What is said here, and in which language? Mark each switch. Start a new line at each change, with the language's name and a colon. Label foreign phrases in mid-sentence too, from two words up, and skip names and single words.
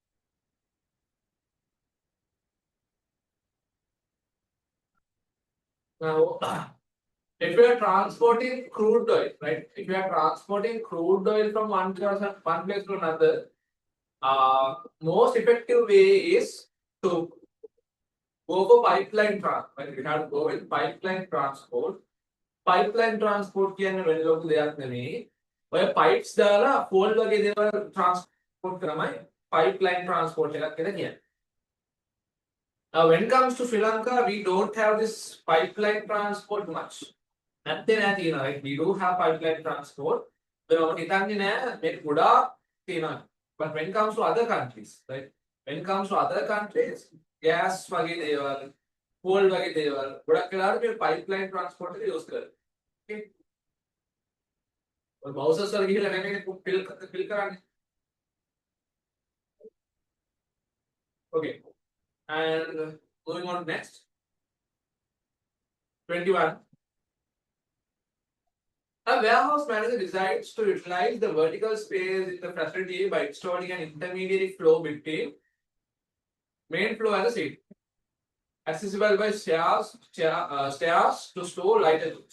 English: Now, if you are transporting crude oil, right? If you are transporting crude oil from one place to another, most effective way is to go for pipeline transport. Right? We have to go with pipeline transport. Pipeline transport
Sinhala: කියන්නේ වෙන ලොකු දෙයක් නෙමෙයි. ඔය pipes දාලා fold වගේ දේවල් transport කරමයි
English: pipeline transport
Sinhala: එකක් කියලා කියන්නේ.
English: Now when it comes to Sri Lanka, we don't have this pipeline transport much.
Sinhala: නැත්තේ නෑ තියෙනවා.
English: Right? We do have pipeline transport.
Sinhala: මම හිතන්නේ නෑ මේක ගොඩාක් තියෙනවා.
English: But when it comes to other countries, right? When it comes to other countries,
Sinhala: gas වගේ දේවල්, coal වගේ දේවල් ගොඩක් වෙලාවට මේ
English: pipeline transport
Sinhala: එක use කරනවා. Okay. और browsers වල ගිහිල්ලා නැමෙන්නේ fill කරන්නේ.
English: Okay. And moving on next. 21. A warehouse manager decides to utilize the vertical space in the facility by installing an intermediary flow between main flow and the seat, accessible by stairs to store lighter goods.